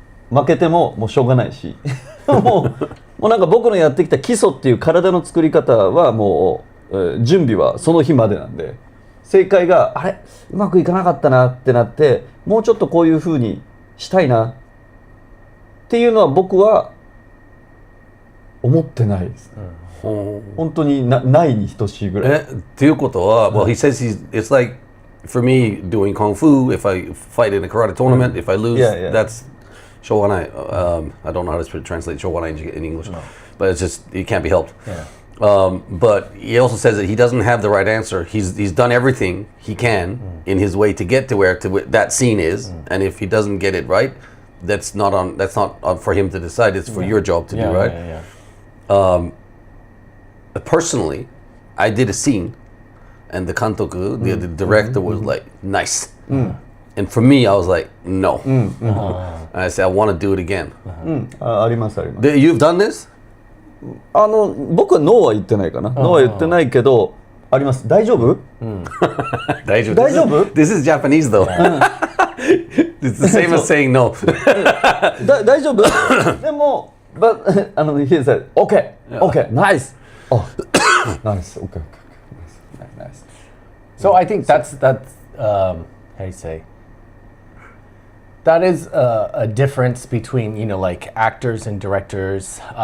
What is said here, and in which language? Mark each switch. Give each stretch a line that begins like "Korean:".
Japanese: 負けてももうしょうがないしもうなんか僕のやってきた基礎っていう体の作り方はもう、準備はその日までなんで、正解があれうまくいかなかったなってなって、もうちょっとこういう風にしたいなっていうのは僕は思ってないです。本当にないに等しいぐらい。っていうことは、
English: well, he says it's like for me doing kung fu, if I fight in a karate tournament, if I lose, that's しょうがない。 I don't know how to translate しょうがない in English, but it's just, it can't be helped. But he also says that he doesn't have the right answer. He's done everything he can in his way to get to where that scene is, and if he doesn't get it right, that's not for him to decide. It's for your job to do, right? Personally, I did a scene, and the kantoku, the director, was like, nice. And for me, I was like, no. And I said, I want to do it again.
Japanese: ありますあります。
English: You've done this?
Japanese: 僕はノーは言ってないかな。ノーは言ってないけど、あります。大丈夫？大丈夫？
English: This is Japanese though. It's the same as saying no.
Japanese: 大丈夫？でも、
English: but he said, okay, nice. Oh, nice. Okay. Nice. So I think that's how do you say? That is a difference between, like actors and directors.